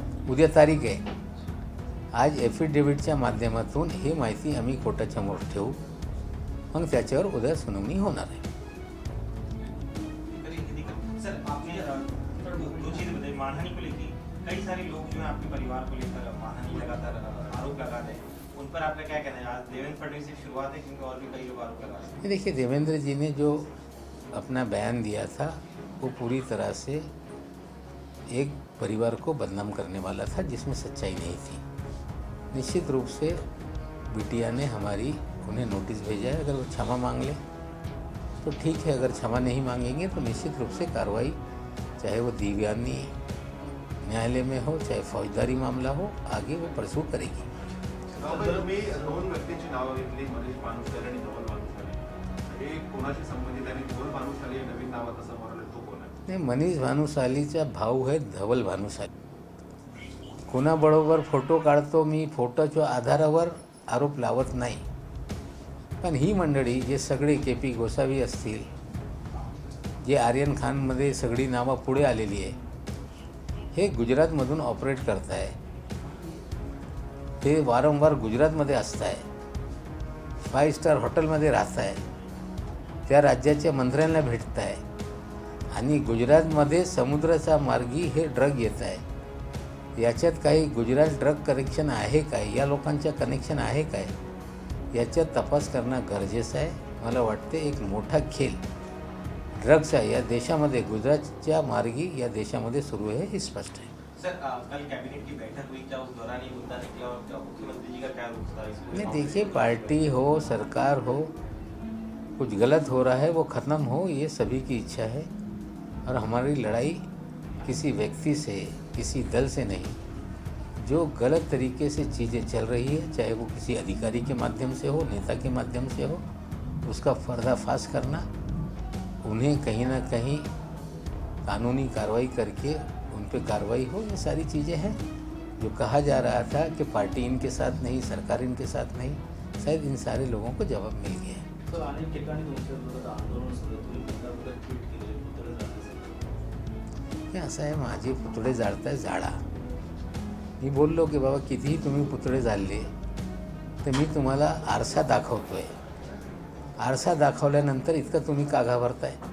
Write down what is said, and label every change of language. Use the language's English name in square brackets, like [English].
[Marathi] उद्या तारीख आहे, आज एफिडेव्हिटच्या माध्यमातून ही माहिती आम्ही कोर्टाच्या समोर ठेवू, मग त्याच्यावर उद्या सुनावणी होणार आहे। [Hindi] सर, आपने दो चीज़ बताई, मानहानि को लेकर कई सारे लोग जो है आपके परिवार को लेकर मानहानि लगातार आरोप लगा रहे हैं, उन पर आपका क्या कहना है? आज देवेंद्र फडणवीस की शुरुआत है क्योंकि और भी कई लोग आरोप लगा रहे हैं। देखिए, देवेंद्र जी ने जो अपना बयान दिया था वो पूरी तरह से एक परिवार को बदनाम करने वाला था जिसमें सच्चाई नहीं थी। निश्चित रूप से बिटिया ने हमारी उन्हें नोटिस भेजा है, अगर वो क्षमा मांग ले तो ठीक है, अगर क्षमा नहीं मांगेंगे तो निश्चित रूप से कार्रवाई, चाहे वो दीवानी न्यायालय में हो चाहे फौजदारी मामला हो, आगे वो परसू करेगी। [Marathi] मी दोन व्यक्तींची नावं घेतली, मनीष भानुशाली आणि धवल भानुशाली। हे कोणाशी संबंधित आहे? धवल भानुशाली नवीन नाव आता समोर आलं, तो कोण आहे? नाही, मनीष भानुशालीचा भाऊ आहे धवल भानुशाली। कोणाबरोबर फोटो काढतो मी, फोटोच्या आधारावर आरोप लावत नाही, पण ही मंडळी जे सगळे KP गोसावी असतील, जे आर्यन खानमध्ये सगळी नावं पुढे आलेली आहे, हे गुजरातमधून ऑपरेट करत आहे। ते वारंवार गुजरातमध्ये असत आहे, 5 स्टार हॉटेलमध्ये राहत आहे, त्या राज्याच्या मंत्र्यांना भेटत आहे आणि गुजरातमध्ये समुद्राच्या मार्गी हे ड्रग येत आहे। याच्यात काही गुजरात ड्रग कनेक्शन आहे काय, या लोकांच्या कनेक्शन आहे काय, याच्यात तपास करणं गरजेचं आहे। मला वाटते एक मोठा खेळ ड्रग्सचा या देशामध्ये, गुजरातच्या मार्गी या देशामध्ये सुरू आहे, हे स्पष्ट है। [Hindi] सर, कल कैबिनेट की बैठक हुई, क्या उस दौरान ये मुद्दा निकला और क्या मुख्यमंत्री जी का क्या रुख था इसमें? नहीं, देखिए, पार्टी हो, सरकार हो, कुछ गलत हो रहा है वो ख़त्म हो, ये सभी की इच्छा है और हमारी लड़ाई किसी व्यक्ति से, किसी दल से नहीं। जो गलत तरीके से चीज़ें चल रही है, चाहे वो किसी अधिकारी के माध्यम से हो, नेता के माध्यम से हो, उसका पर्दाफाश करना, उन्हें कहीं ना कहीं कानूनी कार्रवाई करके उन पर कार्रवाई हो, ये सारी चीज़ें हैं। जो कहा जा रहा था कि पार्टी इनके साथ नहीं, सरकार इनके साथ नहीं, शायद इन सारे लोगों को जवाब मिल गया है। [Marathi] सर, अनेक ठिकाणी तुमच्या विरोधात आंदोलन सुरू आहे, तुम्ही मुद्दामुद्दा ट्विट केले, पुतळे जाळण्यासाठी। हे असं आहे, माझे पुतळे जाळताय, जाळा। मी बोललो की बाबा कितीही तुम्ही पुतळे जाळले तर मी तुम्हाला आरसा दाखवतोय, आरसा दाखवल्यानंतर इतकं तुम्ही का घाबरताय?